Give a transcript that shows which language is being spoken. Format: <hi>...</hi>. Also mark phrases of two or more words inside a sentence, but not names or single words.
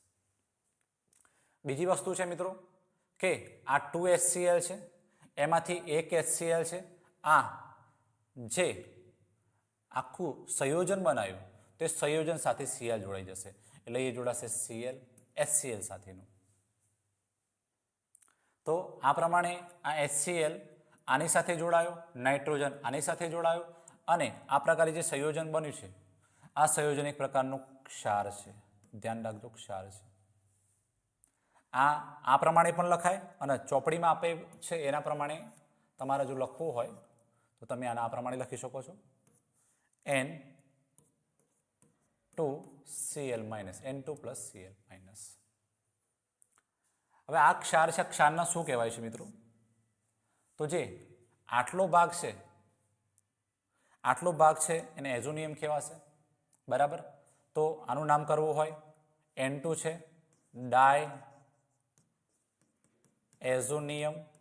<gu>બીજી વસ્તુ હૈ મિત્રો કે આ 2HCl હૈ, એમાંથી એક HCl હૈ, આ જે આખું સંયોજન બનાવ્યું તે સંયોજન સાથે Cl જોડાઈ જશે, એટલે એ જોડાશે Cl HCl સાથેનું। તો આ પ્રમાણે આ HCl આની સાથે જોડાયો, નાઇટ્રોજન આની સાથે જોડાયો અને આ પ્રકારે જે સંયોજન બન્યું છે આ સંયોજન એક પ્રકારનું ક્ષાર છે। ધ્યાન રાખજો ક્ષાર છે। આ પ્રમાણે પણ લખાય અને ચોપડી મેં આપે છે એના પ્રમાણે તમારે જો લખવું હોય તો તમે આને આ પ્રમાણે લખી શકો છો N2Cl માઇનસ N2 પ્લસ Cl માઇનસ। હવે આ ક્ષાર છે, ક્ષારને શું કહેવાય છે મિત્રો, તો જે આટલો ભાગ છે, આટલો ભાગ છે એને એઝોનિયમ કહેવાશે બરાબર। તો આનું નામ કરવું હોય N2 છે ડાય એઝોનિયમ।</gu>